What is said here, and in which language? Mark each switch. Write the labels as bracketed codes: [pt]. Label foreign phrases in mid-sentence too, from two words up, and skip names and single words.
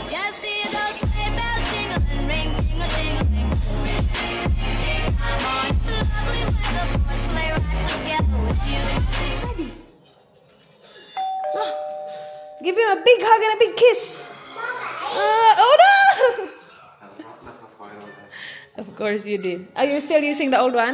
[en] Just see those sleigh bells jingling, ring, ting-a-ting-a-ling. Ring, ding, ding, ding. I'm on it's lovely weather for a sleigh ride together with you. Give him a big hug and a big kiss. Oh no! Of course you did. Are you still using the old one?